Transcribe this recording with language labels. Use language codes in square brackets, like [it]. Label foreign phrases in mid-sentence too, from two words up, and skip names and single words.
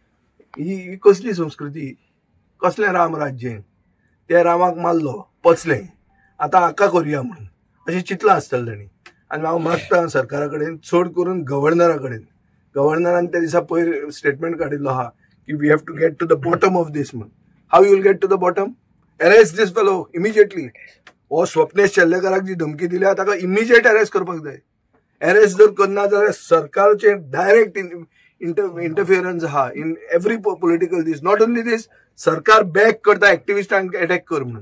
[kok] ही कसली संस्कृती, कसलें राम राज्य. ते रामाक मारलो पचले आता हाका करुया म्हणून अशें चिंतलां आसतलें तांणी. आनी हांव मागता सरकारा कडेन चड करून गव्हर्नरा कडेन, गव्हर्नरान त्या दिसा पयर स्टेटमेंट काडिल्लो आहा की [en] we have to get to the bottom of this [kok] म्हणून. [en] how you will get to the bottom? arrest this fellow immediately. [kok] हो स्वप्नेश शेल्लेकाराक जी धमकी दिल्या ताका [en] immediate arrest [kok] करपाक जाय. अरेस्ट जर करना जाल्यार सरकारचे [en] direct interference [kok] आहा [en] in every political this. not only this, [kok] सरकार बॅक करता एक्टिविस्टांक अटॅक कर म्हणून.